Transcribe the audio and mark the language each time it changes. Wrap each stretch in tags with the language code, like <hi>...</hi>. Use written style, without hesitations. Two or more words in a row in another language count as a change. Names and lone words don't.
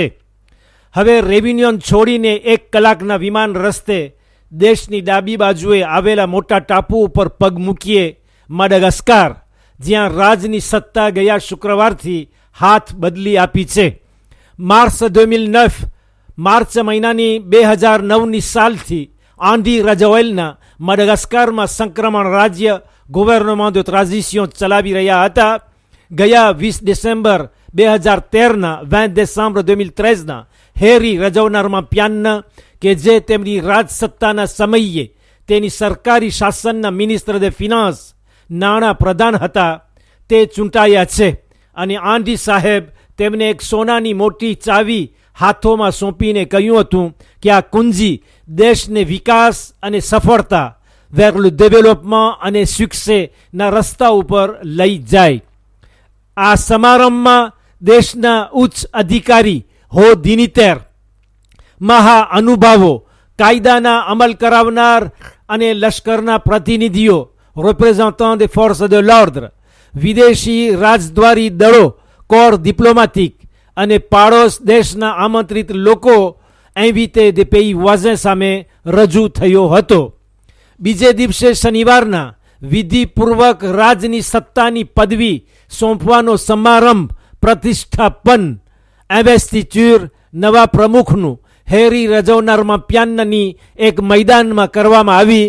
<gu>હવે રેયુનિયન છોડીને 1 કલાકના વિમાન રસ્તે દેશની ડાબી બાજુએ આવેલા મોટા ટાપુ ઉપર પગ મૂકીએ, માડાગાસ્કાર, જ્યાં રાજની સત્તા ગયા શુક્રવારથી હાથ બદલી આપી છે. માર્ચ 2009 માર્ચ મહિનાની 2009ની સાલથી આંધી રજાઓલના માડાગાસ્કારમાં સંક્રમણ રાજ્ય</gu> <fr>gouvernement de transition</fr> <gu>ચલાવી રહ્યા હતા. ગયા 20 ડિસેમ્બર 2013ના 20 ડિસેમ્બર 2013ના હેરી રજૌનરમાપ્યાન કે જે તેમની રાજસત્તાના સમયે તેની સરકારી શાસનના મિનિસ્ટર</gu> <fr>de finance</fr> <gu>નાણાં પ્રધાન હતા, તે ચૂંટાયા છે અને આંધી સાહેબ તેમને એક સોનાની મોટી ચાવી હાથોમાં સોંપીને કહ્યું હતું કે આ કુંજી દેશને વિકાસ અને સફળતા</gu> <fr>vers le développement</fr> <gu>અને સુક્સેના રસ્તા ઉપર લઈ જાય. આ સમારંભમાં દેશના ઉચ્ચ અધિકારી</gu> <fr>hauts dignitaires,</fr> <gu>મહા અનુભાવો, કાયદાના અમલ કરાવનાર અને લશ્કરના પ્રતિનિધિઓ,</gu> <fr>représentants des forces de l'ordre,</fr> <gu>વિદેશી રાજદ્વારી દળો,</gu> <fr>corps diplomatique</fr> <gu>અને પાડોશ દેશના આમંત્રિત લોકો</gu> <fr>invités des pays voisins</fr> <gu>સામે રજૂ થયો હતો. બીજે દિવસે શનિવારના વિધિપૂર્વક રાજની સત્તાની પદવી સોંપવાનો સમારંભ, પ્રતિષ્ઠાપન, ઇન્વેસ્ટિચ્યુર નવા પ્રમુખનું હેરી રજૌનરમાપ્યાનની એક મેદાનમાં કરવામાં આવી.</gu>